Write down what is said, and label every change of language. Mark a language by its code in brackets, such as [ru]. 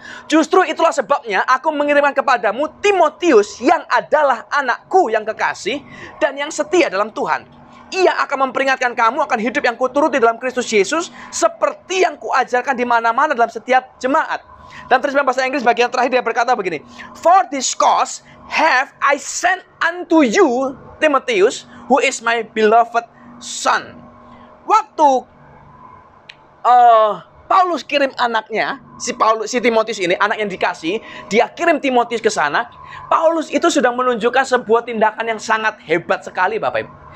[id] Justru itulah sebabnya aku mengirimkan kepadamu Timotius yang adalah anakku yang kekasih dan yang setia dalam Tuhan. Ia akan memperingatkan kamu akan hidup yang kuturuti dalam Kristus Yesus seperti yang kuajarkan di mana-mana dalam setiap jemaat. Dan terjemahan bahasa Inggris bagian terakhir dia berkata begini. [en] For this cause have I sent unto you Timotheus, who is my beloved son. [id] Waktu Paulus kirim anaknya, si Timotius ini, anak yang dikasih, dia kirim Timotius ke sana. Paulus itu sudah menunjukkan sebuah tindakan yang sangat hebat sekali, Bapak Ibu.